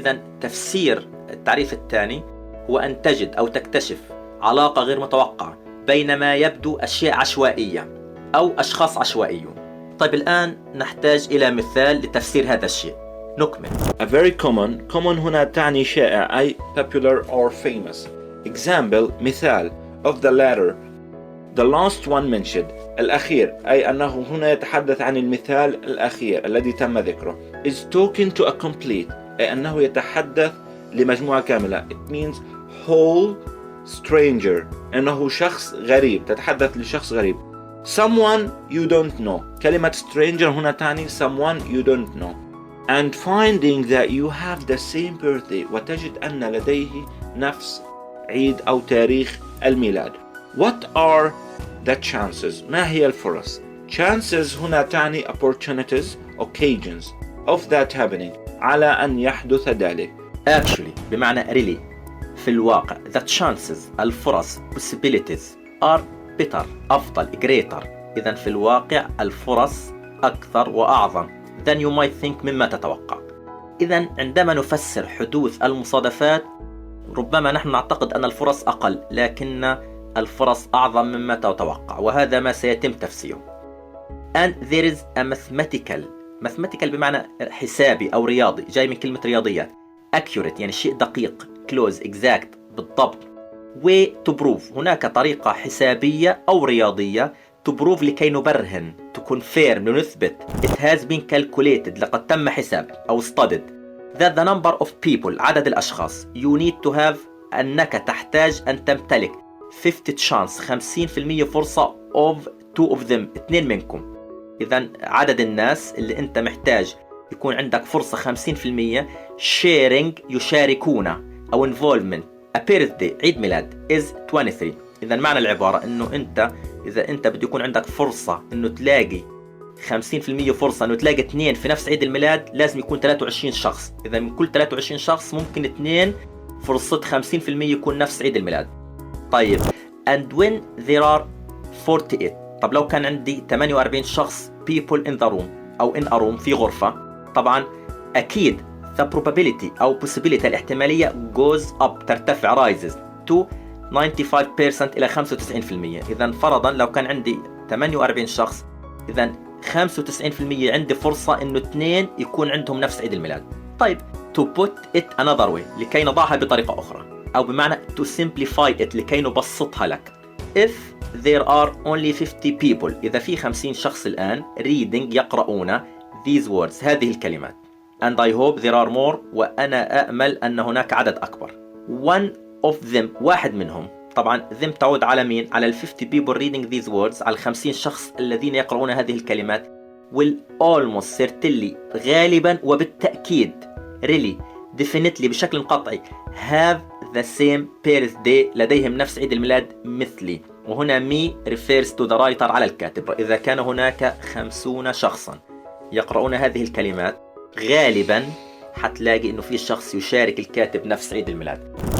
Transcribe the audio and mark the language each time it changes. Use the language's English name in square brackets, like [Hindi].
[Arabic] إذن تفسير التعريف الثاني هو أن تجد أو تكتشف علاقة غير متوقعة بين ما يبدو أشياء عشوائية أو أشخاص عشوائيون. طيب الآن نحتاج إلى مثال لتفسير هذا الشيء. نكمل. [English] A very common [Arabic] هنا تعني شائع أي [English] popular or famous. example [Arabic] مثال [English] of the latter the last one mentioned [Arabic] الأخير أي أنه هنا يتحدث عن المثال الأخير الذي تم ذكره. [English] is talking to a complete [Arabic] أي أنه يتحدث لمجموعة كاملة. [English] it means whole stranger [Arabic] أنه شخص غريب، تتحدث لشخص غريب. [English] someone you don't know [Arabic] كلمة [English] stranger [Arabic] هنا تعني [English] someone you don't know. and finding that you have the same birthday [Arabic] وتجد أن لديه نفس عيد أو تاريخ الميلاد. [English] what are the chances [Arabic] ما هي الفرص؟ [English] chances [Arabic] هنا تعني [English] opportunities occasions of that happening [Arabic] على أن يحدث ذلك. [English] actually [Arabic] بمعنى [English] really [Arabic] في الواقع. [English] the chances [Arabic] الفرص [English] possibilities are better [Arabic] أفضل [English] greater. [Arabic] إذن في الواقع الفرص أكثر وأعظم [English] than you might think [Arabic] مما تتوقع. إذن عندما نفسر حدوث المصادفات ربما نحن نعتقد أن الفرص أقل، لكن الفرص أعظم مما تتوقع، وهذا ما سيتم تفسيره. [English] and there is a mathematical [Arabic] بمعنى حسابي أو رياضي، جاي من كلمة رياضيات. accurate يعني شيء دقيق. [English] close exact [Arabic] بالضبط. [English] way to prove [Arabic] هناك طريقة حسابية أو رياضية [English] to prove [Arabic] لكي نبرهن [English] to confirm [Arabic] لنثبت. [English] it has been calculated [Arabic] لقد تم حساب أو [English] studied that the number of people عدد الأشخاص you need to have [Arabic] أنك تحتاج أن تمتلك 50% فرصة [English] of two of them [Arabic] 2 منكم. إذن عدد الناس اللي أنت محتاج يكون عندك فرصة 50% [English] sharing [Arabic] يشاركون أو [English] involvement. A birthday [Arabic] عيد ميلاد [English] is 23. [Arabic] إذن معنى العبارة إنه أنت إذا أنت بده يكون عندك فرصة إنه تلاقي 50% فرصة إنه تلاقي 2 في نفس عيد الميلاد، لازم يكون 23 شخص. إذا من كل 23 شخص ممكن 2 فرصة 50% يكون نفس عيد الميلاد. [English] طيب and when there are 48. [Arabic] طب لو كان عندي 48 شخص [English] people in the room [Arabic] أو [English] in a room [Arabic] في غرفة، طبعا أكيد [English] the probability [Arabic] أو [English] possibility [Arabic] الاحتمالية [English] goes up [Arabic] ترتفع [English] rises to 95% [Arabic] إلى 95%. إذا فرضا لو كان عندي 48 شخص، إذا 95% عندي فرصة إنه 2 يكون عندهم نفس عيد الميلاد. طيب [English] to put it another way [Arabic] لكي نضعها بطريقة أخرى، أو بمعنى [English] to simplify it [Arabic] لكي نبسطها لك. [English] If there are only 50 people [Arabic] إذا في 50 شخص الآن [English] reading [Arabic] يقرؤون [English] these words [Arabic] هذه الكلمات [English] and I hope there are more [Arabic] وأنا أأمل أن هناك عدد أكبر. [English] One of them [Arabic] واحد منهم، طبعا [English] them [Arabic] تعود على مين؟ على [English] 50 people reading these words، [Arabic] على 50 شخص الذين يقرؤون هذه الكلمات. [English] will almost certainly [Arabic] غالبا وبالتأكيد [English] really definitely [Arabic] بشكل قطعي [English] have the same birthday [Arabic] لديهم نفس عيد الميلاد مثلي. وهنا [English] me refers to the writer [Arabic] على الكاتب. إذا كان هناك 50 شخصا يقرؤون هذه الكلمات غالبا حتلاقي إنه في شخص يشارك الكاتب نفس عيد الميلاد.